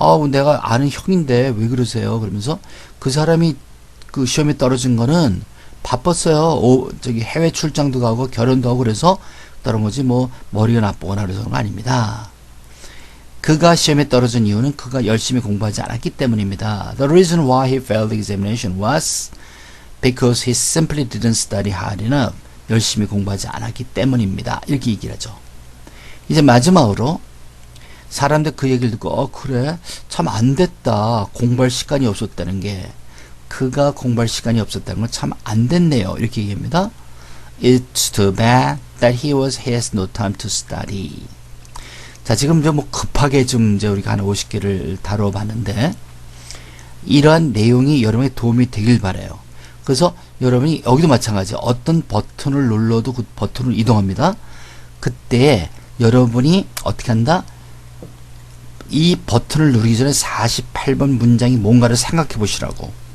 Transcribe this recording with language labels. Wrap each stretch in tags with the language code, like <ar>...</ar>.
<ko>내가 아는 형인데 왜 그러세요? 그러면서 그 사람이 그 시험에 떨어진 거는 바빴어요. 해외 출장도 가고 결혼도 하고 그래서 그런 거지 뭐 머리가 나쁘거나 그래서 그런 거 아닙니다. 그가 시험에 떨어진 이유는 그가 열심히 공부하지 않았기 때문입니다.</ko> <en>The reason why he failed the examination was because he simply didn't study hard enough.</en> <ko>열심히 공부하지 않았기 때문입니다. 이렇게 얘기를 하죠. 이제 마지막으로 사람들 그 얘기를 듣고 그래 참 안됐다. 공부할 시간이 없었다는 게 그가 공부할 시간이 없었다는 건 참 안됐네요. 이렇게 얘기합니다.</ko> <en>It's too bad that he has no time to study.</en> <ko>자, 지금 뭐 급하게 좀 이제 우리가 한 50개를 다뤄봤는데 이러한 내용이 여러분의 도움이 되길 바라요. 그래서 여러분이 여기도 마찬가지 어떤 버튼을 눌러도 그 버튼을 이동합니다. 그때 여러분이 어떻게 한다? 이 버튼을 누르기 전에 48번 문장이 뭔가를 생각해 보시라고.</ko>